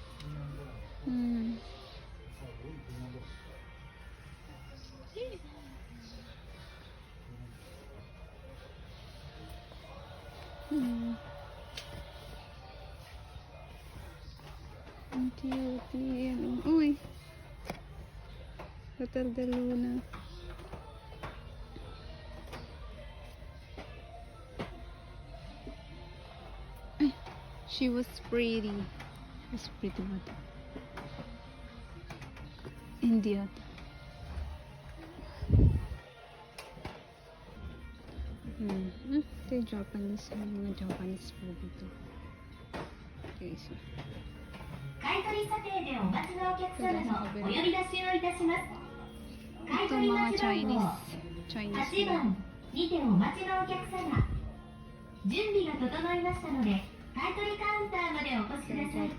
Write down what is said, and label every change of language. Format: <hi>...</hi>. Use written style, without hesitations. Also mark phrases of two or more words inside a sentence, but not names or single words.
<tl>Ang cute. Ayan. Uy! Hotel de Luna. Ay,</tl> <en>she was pretty. She was pretty what?</en> <tl>Hindi ata. Ito yung Japanese. Mga</tl> <en>Japanese food</en> <tl>dito.</tl> <en>Okay, so.</en> <ja>買取査定でお待ちのお客様のお呼び出しをいたします。買</ja> <tl>Ito</tl> <ja>取</ja> <tl>mga</tl> <ja>待ち番号</ja> <tl>Chinese</tl> <ja>8</ja> <tl>food.</tl> <ja>番にてお待ちのお客様。準備が整いましたので、買取カウンターまでお越しください。</ja>